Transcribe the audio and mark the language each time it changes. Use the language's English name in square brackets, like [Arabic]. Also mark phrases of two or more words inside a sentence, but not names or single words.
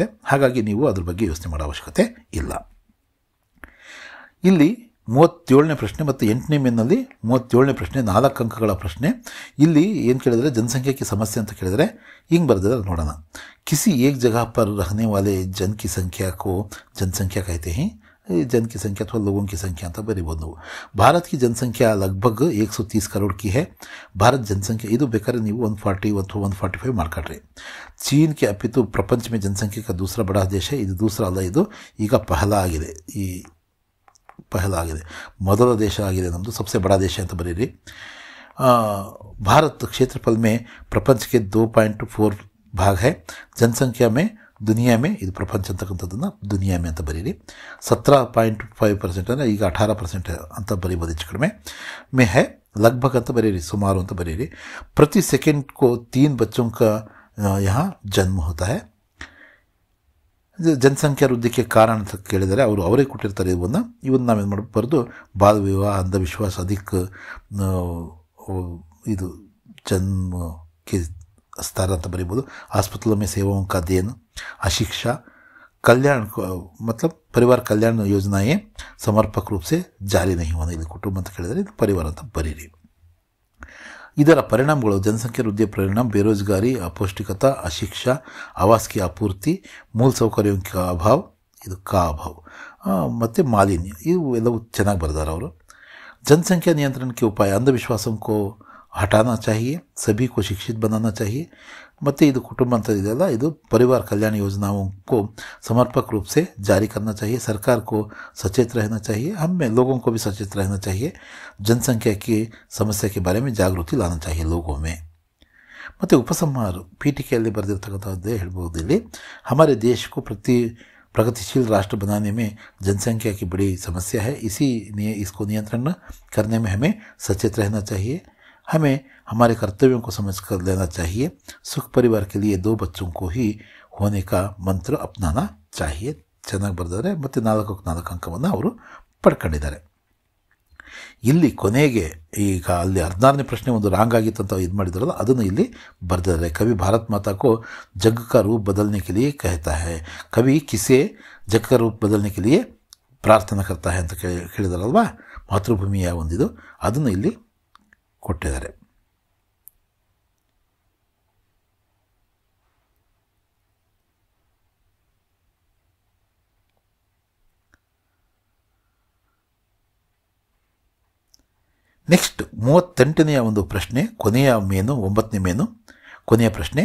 [Kannada] ಹಾಗಾಗಿ ನೀವು ಅದ್ರ ಬಗ್ಗೆ ಯೋಚನೆ ಮಾಡೋ ಅವಶ್ಯಕತೆ ಇಲ್ಲ. ಇಲ್ಲಿ 37ನೇ ಪ್ರಶ್ನೆ ಮತ್ತು 8ನೇ ಮೇನಲ್ಲಿ 37ನೇ ಪ್ರಶ್ನೆ 4 ಅಂಕಗಳ ಪ್ರಶ್ನೆ. ಇಲ್ಲಿ ಏನು ಕೇಳಿದರೆ ಜನಸಂಖ್ಯೆ ಸಮಸ್ಯೆ ಅಂತ ಕೇಳಿದರೆ ಹಿಂಗೆ ಬರೆದಿದ್ದಾರೆ ನೋಡೋಣ. [Hindi] किसी एक जगह पर रहने वाले जन की संख्या को जनसंख्या कहते हैं. जन की संख्या अथवा लोगों की संख्या [Kannada] ಅಂತ ಬರೀಬೋದು. [Hindi] भारत की जनसंख्या लगभग 130 करोड़ की है. भारत जनसंख्या [Kannada] ಇದು ಬೇಕಾದ್ರೆ ನೀವು 140 ಅಥವಾ 145 ಮಾಡ್ಕೊಳ್ರಿ. [Hindi] चीन के अपितु प्रपंच में जनसंख्या का दूसरा बड़ा देश है. [Kannada] ಇದು दूसरा ಅಲ್ಲ, ಇದು ಈಗ ಪಹಲಾ ಆಗಿದೆ. ಮೊದಲ ದೇಶ ಆಗಿದೆ ನಮ್ಮದು. [Hindi] सबसे बड़ा देश [Kannada] ಅಂತ ಬರೀರಿ. [Hindi] भारत क्षेत्रफल में प्रपंच के 2.4 भाग है. जनसंख्या में दुनिया में, [Kannada] ಇದು ಪ್ರಪಂಚ ಅಂತಕ್ಕಂಥದ್ದನ್ನು [Hindi] दुनिया में [Kannada] ಅಂತ ಬರೀರಿ. 17.5% ಅಂದರೆ ಈಗ 18% ಅಂತ ಬರೀಬೋದು ಹೆಚ್ಚು ಕಡಿಮೆ. [Hindi] में है लगभग [Kannada] ಅಂತ ಬರೀರಿ, ಸುಮಾರು ಅಂತ ಬರೀರಿ. [Hindi] ಪ್ರತಿ सेकंड को 3 बच्चों का यहाँ जन्म होता है. [Kannada] ಜನಸಂಖ್ಯಾ ವೃದ್ಧಿಗೆ ಕಾರಣ ಅಂತ ಕೇಳಿದರೆ ಅವರೇ ಕೊಟ್ಟಿರ್ತಾರೆ. ಇವನ್ನ ನಾವೇನು ಮಾಡಬಾರ್ದು, ಬಾಲ ವಿವಾಹ, ಅಂಧವಿಶ್ವಾಸ, ಅಧಿಕ ಇದು [Hindi] जन्म के स्तर [Kannada] ಅಂತ ಬರೀಬೋದು. [Hindi] अस्पतालों में सेवाओं का देन, अशिक्षा, कल्याण मतलब परिवार कल्याण योजनाएं समर्पक रूप से ಜಾರಿ नहीं होने. [Kannada] ಇಲ್ಲಿ ಕುಟುಂಬ ಅಂತ ಕೇಳಿದರೆ ಇದು ಪರಿವಾರ ಅಂತ ಬರೀರಿ. ಇದರ ಪರಿಣಾಮಗಳು ಜನಸಂಖ್ಯೆ ವೃದ್ಧಿಯ ಪರಿಣಾಮ ಬೇರೋಜ್ಗಾರಿ, [Hindi] अपौष्टिकता, अशिक्षा, आवास की आपूर्ति, मूल सौकर्यों का अभाव, ಇದು का अभाव, [Kannada] ಮತ್ತು ಮಾಲಿನ್ಯ, ಇವು ಎಲ್ಲವೂ ಚೆನ್ನಾಗಿ ಬರೆದಾರೆ ಅವರು. [Hindi] जनसंख्या नियंत्रण के उपाय, अंधविश्वासों को हटाना चाहिए, सभी को शिक्षित बनाना चाहिए. [Kannada] ಮತ್ತು ಇದು ಕುಟುಂಬ ಅಂತ ಇದೆಯಲ್ಲ, ಇದು [Hindi] परिवार कल्याण योजनाओं को समर्पक रूप से जारी करना चाहिए. सरकार को सचेत रहना चाहिए, हमें लोगों को भी सचेत रहना चाहिए. जनसंख्या की समस्या के बारे में जागृति लाना चाहिए लोगों में. [Kannada] ಮತ್ತು ಉಪಸಂಹಾರ ಪೀಠಿಕೆಯಲ್ಲಿ ಬರೆದಿರ್ತಕ್ಕಂಥದ್ದೇ ಹೇಳ್ಬೋದು. [Hindi] ಇಲ್ಲಿ हमारे देश को प्रगतिशील राष्ट्र बनाने में जनसंख्या की बड़ी समस्या है. इसको नियंत्रण करने में हमें सचेत रहना चाहिए. हमें हमारे कर्तव्यों को समझ कर लेना चाहिए. सुख परिवार के लिए 2 बच्चों को ही होने का मंत्र अपनाना चाहिए. [Kannada] ಚೆನ್ನಾಗಿ ಬರೆದಿದ್ದಾರೆ ಮತ್ತು 4 ಅಂಕವನ್ನು ಅವರು ಪಡ್ಕೊಂಡಿದ್ದಾರೆ. ಇಲ್ಲಿ ಕೊನೆಗೆ ಈಗ ಅಲ್ಲಿ 16ನೇ ಪ್ರಶ್ನೆ ಒಂದು ರಾಂಗ್ ಆಗಿತ್ತು ಅಂತ ಇದು ಮಾಡಿದಾರಲ್ಲ, ಅದನ್ನು ಇಲ್ಲಿ ಬರೆದಿದ್ದಾರೆ. [Hindi] ಕವಿ ಭಾರತ್ ಮಾತಾ को जग का रूप बदलने के लिए कहता है. कवि किसे जग का रूप बदलने के लिए ಪ್ರಾರ್ಥನಾ करता है [Kannada] ಅಂತ ಕೇಳಿದಾರಲ್ವಾ, ಮಾತೃಭೂಮಿಯ ಒಂದಿದು, ಅದನ್ನು ಇಲ್ಲಿ ಕೊಟ್ಟಿದ್ದಾರೆ. ನೆಕ್ಸ್ಟ್ 38ನೆಯ ಒಂದು ಪ್ರಶ್ನೆ, ಕೊನೆಯ ಮೇನು, 9ನೇ ಮೇನು, ಕೊನೆಯ ಪ್ರಶ್ನೆ.